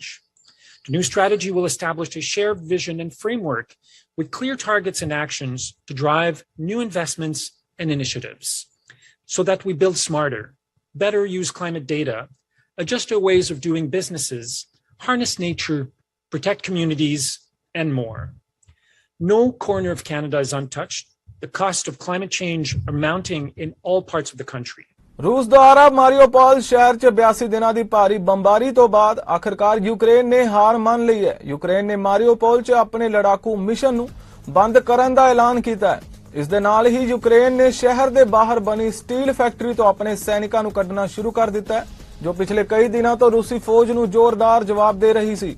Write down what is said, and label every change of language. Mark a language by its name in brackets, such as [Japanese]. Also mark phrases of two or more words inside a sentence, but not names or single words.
[English] The new strategy will establish a shared vision and framework with clear targets and actions to drive new investments and initiatives so that we build smarter, better use climate data, adjust our ways of doing businesses, harness nature, protect communities, and more. No corner of Canada is untouched. The cost of climate change are mounting in all parts of the country. [Punjabi] ਰੂਸ ਦੁਆਰਾ ਮਾਰੀਓਪੋਲ ਸ਼ਹਿਰ ਚ 82 ਦਿਨੋਂ ਕੀ ਭਾਰੀ ਬੰਬਾਰੀ ਤੋ ਬਾਅਦ ਆਖ਼ਿਰਕਾਰ ਯੂਕਰੇਨ ਨੇ ਹਾਰ ਮਾਨ ਲੀ ਹੈ। ਯੂਕਰੇਨ ਨੇ ਮਾਰੀਓਪੋਲ ਚ ਅਪਣੇ ਲੜਾਕੂ ਮਿਸ਼ਨ ਨੂੰ ਬੰਦ ਕਰਨ ਦਾ ਐਲਾਨ ਕੀਤਾ ਹੈ। ਇਸ ਦੇ ਨਾਲ ਹੀ ਯੂਕਰੇਨ ਨੇ ਸ਼ਹਿਰ ਦੇ ਬਾਹਰ ਬਣੀ ਸਟੀਲ ਫੈਕਟਰੀ ਤੋ ਅਪਣੇ ਸੈਨਿਕਾਂ ਨੂੰ ਕੱਢਣਾ ਸ਼ੁਰੂ ਕਰ ਦਿੱਤਾ ਹੈ, ਜੋ ਪਿਛਲੇ ਕਈ ਦਿਨੋਂ ਤੋ ਰੂਸੀ ਫ਼ੌਜ ਨੂੰ ਜ਼ੋਰਦਾਰ ਜਵਾਬ ਦੇ ਰਹੀ ਸੀ।